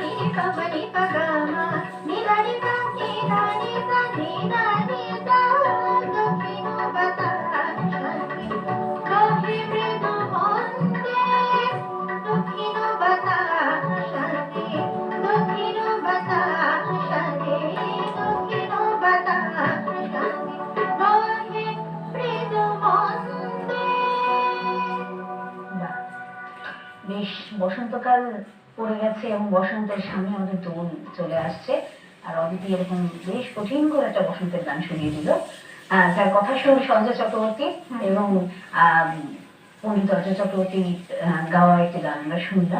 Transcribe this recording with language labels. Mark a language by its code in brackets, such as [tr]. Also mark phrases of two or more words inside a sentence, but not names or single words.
[bn] pamani pagama nidani pa nidani pa nidani pa দখিনো বাতাসটি দহি মৃদু মন্দে দখিনো বাতাসটি দখিনো বাতাসটি দখিনো বাতাসটি দহি মৃদু মন্দে বাহ, বেশ বসন্তকাল পড়ে গেছে এবং বসন্তের সামনে আমাদের দোল চলে আসছে। আর অদিতি এরকম বেশ কঠিন করে একটা বসন্তের গান শুনিয়ে দিল। তার কথা শুনে সঞ্জয় চক্রবর্তী এবং পণ্ডিত অজয় চক্রবর্তী গাওয়া একটি গান আমরা শুনলাম।